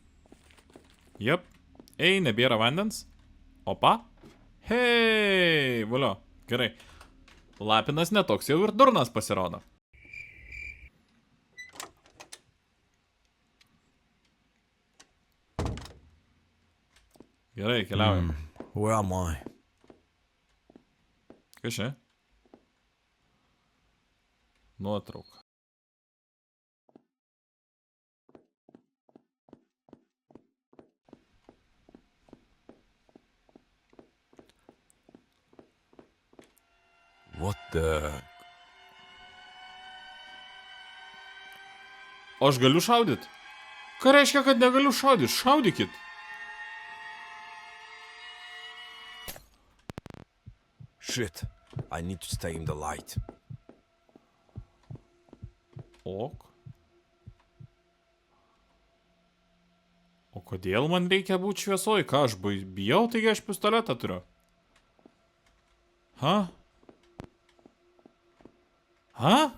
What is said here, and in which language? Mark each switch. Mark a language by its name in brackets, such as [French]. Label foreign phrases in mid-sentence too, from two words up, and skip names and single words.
[Lithuanian] Ei, nebėra vandens. Opa. Hei, valio. Gerai. Lapinas netoks jau ir durnas pasirodo. Gerai, keliaujam. [English] Where am I? [Lithuanian] Kas čia? Nuotrauka. [English] What the... [Lithuanian] O aš galiu šaudyt? Ką reiškia, kad negaliu šaudyt? Šaudykit. [English] Shit, I need to stay in the light. Ok. [Lithuanian] O kodėl man reikia būti šviesoj? Ką aš bijau, taigi aš pistoletą turiu. Ha? Ha?